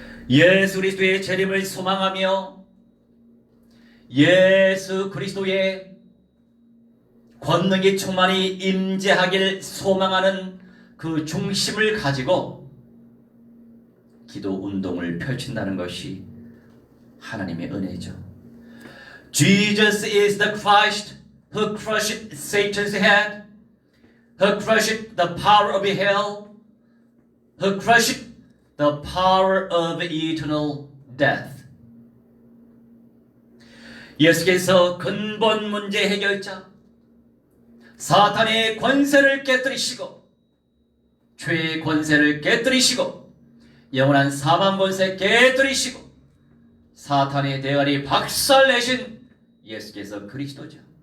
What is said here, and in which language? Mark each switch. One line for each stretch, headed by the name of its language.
Korean: 예수 그리스도의 재림을 소망하며 예수 그리스도의 권능이 충만히 임재하길 소망하는 그 중심을 가지고 기도 운동을 펼친다는 것이 하나님의 은혜죠.
English: Jesus is the Christ who crushed Satan's head, who crushed the power of hell, who crushed the power of eternal death.
Korean: 예수께서 근본 문제 해결자, 사탄의 권세를 깨뜨리시고 죄의 권세를 깨뜨리시고 영원한 사망 권세 깨뜨리시고 사탄의 대가리 박살내신 예수께서 그리스도죠.